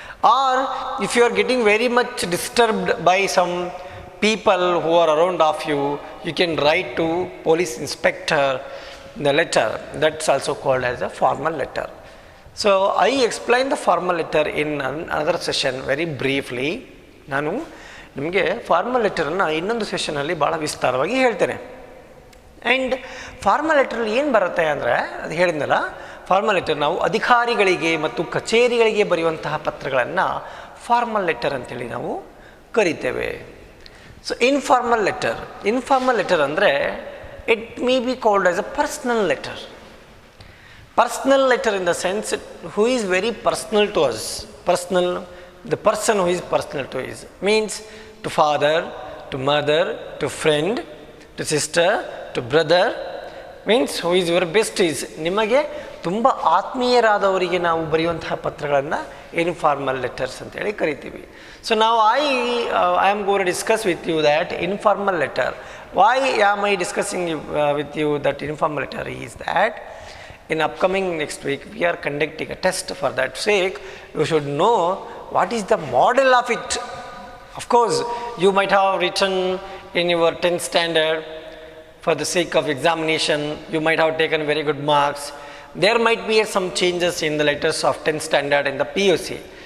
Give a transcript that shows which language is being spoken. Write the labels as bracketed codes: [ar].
[en] Or if you are getting very much disturbed by some people who are around of you, you can write to police inspector the letter. That's also called as a formal letter. So I explained the formal letter in another session very briefly. [kn] ನಾನು ನಿಮಗೆ formal ಲೆಟರನ್ನು ಇನ್ನೊಂದು ಸೆಷನಲ್ಲಿ ಭಾಳ ವಿಸ್ತಾರವಾಗಿ ಹೇಳ್ತೇನೆ. And formal ಲೆಟ್ರಲ್ಲಿ ಏನು ಬರುತ್ತೆ ಅಂದರೆ, ಅದು ಹೇಳಿದ್ನಲ್ಲ, ಫಾರ್ಮಲ್ ಲೆಟರ್ ನಾವು ಅಧಿಕಾರಿಗಳಿಗೆ ಮತ್ತು ಕಚೇರಿಗಳಿಗೆ ಬರೆಯುವಂತಹ ಪತ್ರಗಳನ್ನು ಫಾರ್ಮಲ್ ಲೆಟರ್ ಅಂತೇಳಿ ನಾವು ಕರಿತೇವೆ. [en] So informal letter ಅಂದರೆ it may be called as a personal letter. Personal letter in the sense who is very personal to us. Personal, the person who is personal to us means to father, to mother, to friend, to sister, to brother, means who is your besties. [kn] ನಿಮಗೆ ತುಂಬ ಆತ್ಮೀಯರಾದವರಿಗೆ ನಾವು ಬರೆಯುವಂತಹ ಪತ್ರಗಳನ್ನು informal letters ಅಂತೇಳಿ ಕರಿತೀವಿ. [en] So ನಾವು I am going to discuss with you that informal letter. Why am I discussing with you that informal letter is that in upcoming next week we are conducting a test. For that sake you should know what is the model of it. Of course you might have written in your 10th standard, for the sake of examination you might have taken very good marks. There might be some changes in the letters of 10th standard in the PUC.